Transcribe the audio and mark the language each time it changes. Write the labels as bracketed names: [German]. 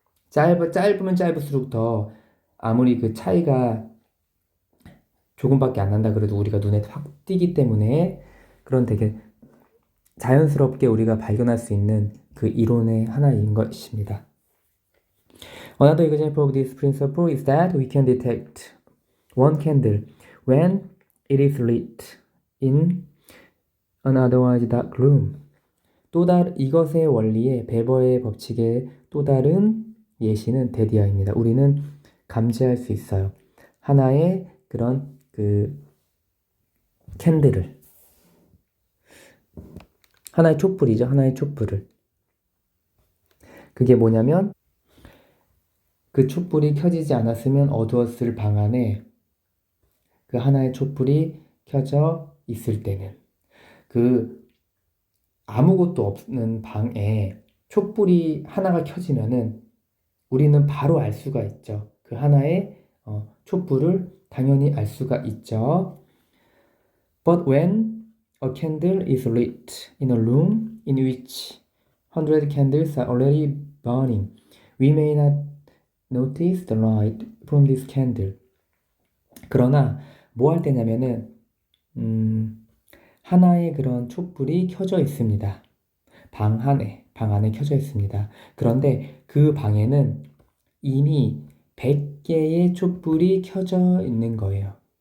[Korean] 짧으면 짧을수록 더 아무리 그 차이가 조금밖에 안 난다 그래도 우리가 눈에 확 띄기 때문에 그런 되게 자연스럽게 우리가 발견할 수 있는 그 이론의 하나인 것입니다. [English] Another example of this principle is that we can detect one candle when it is lit in an otherwise dark room. [Korean] 이것의 원리의 베버의 법칙의 또 다른 예시는 데디아입니다. 우리는 감지할 수 있어요. 하나의 그런 캔들을 하나의 촛불이죠. 하나의 촛불을 그게 뭐냐면 그 촛불이 켜지지 않았으면 어두웠을 방 안에 그 하나의 촛불이 켜져 있을 때는 아무것도 없는 방에 촛불이 하나가 켜지면은 우리는 바로 알 수가 있죠. 그 하나의 촛불을 당연히 알 수가 있죠. [English] But when a candle is lit in a room in which 100 candles are already burning, we may not notice the light from this candle. [Korean] 그러나 뭐 할 때냐면은 하나의 그런 촛불이 켜져 있습니다. 방 안에 켜져 있습니다. 그런데 그 방에는 이미 100개의 촛불이 켜져 있는 거예요.